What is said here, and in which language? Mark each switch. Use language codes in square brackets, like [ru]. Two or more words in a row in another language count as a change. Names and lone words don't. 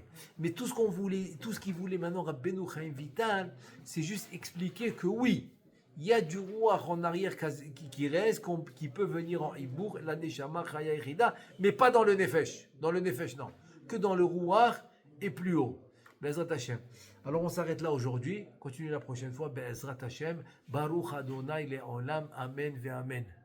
[fr] Mais tout ce qu'il voulait maintenant, Rabbeinu Chaim Vital, c'est juste expliquer que oui, il y a du roi en arrière qui reste, qui peut venir en hibour, la neshama, chaya et chida, mais pas dans le nefesh. Dans le nefesh, non. Que dans le roi et plus haut. [he] בעזרת השם. [fr] Alors on s'arrête là aujourd'hui. Continue la prochaine fois. [he] בעזרת השם. ברוך אדוני לעולם. אמן ואמן.